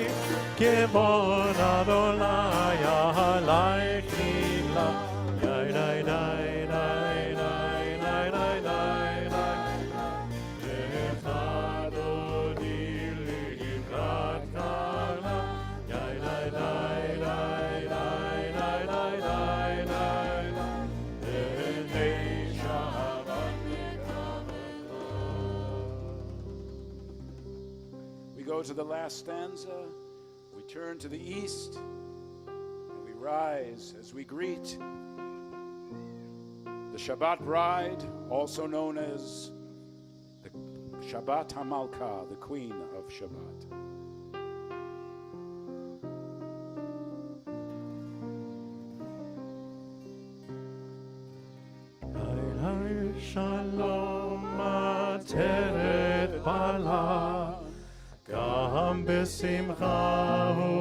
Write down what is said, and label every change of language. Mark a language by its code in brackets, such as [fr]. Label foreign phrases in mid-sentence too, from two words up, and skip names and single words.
[he] כמון אדוני עלייך נגלה, די די די די די די די די די לך דודי לקראת קלה, די די די די די די די די די שבת [en] We go to the last stanza. We turn to the east and we rise as we greet the Shabbat bride, also known as the [he] שבת המלכה, [en] the Queen of Shabbat. [he] שלום עטרת בעלה, גם בשמחה